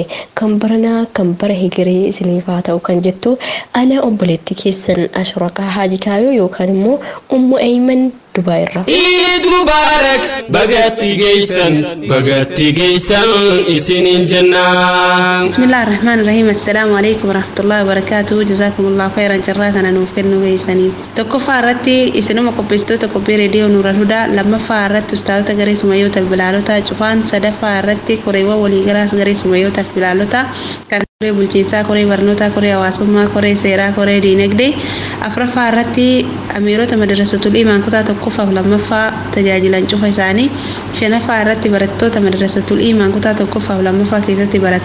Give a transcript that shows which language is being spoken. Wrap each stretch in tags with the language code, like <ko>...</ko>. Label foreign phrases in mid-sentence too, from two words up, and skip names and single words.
<om>Kan baranaa kan bara higiree isiniif haa ta'u kan jettu ana obboleettii keessan Ashraqa Haaji Kaayoo yookaan immoo Ummu Ayman Dubaay irraa.</om> <ar>عيد مبارك</ar> <om>bagatti geessan isinin jannaa.</om> <ar>بسم الله الرحمن الرحيم. السلام عليكم ورحمة الله وبركاته. جزاكم الله خيرا</ar> <om>jarraa kana nuuf kennu geessanii. Tokkoffaa irratti isinuma qopheessitoota qophii reediyoo Nuural Hudaa, lammaffaa irratti ustaazota garee sumayyoota bilaalota cufaan, sadaffaa irratti koreewwan waliigalaas garee sumayyoota bilaalota kan koree bulchiinsaa, koree barnootaa, koree hawaasummaa, koree seeraa, koree diinagdee, afuraffaa irratti amiirota madrasatul imaan kutaa tokkoffaaf lammaffaa tajaajilan cufa isaanii, shanaffaa irratti barattoota madrasatul imaan kutaa tokkoffaaf lammaffaa keessatti barataa</om>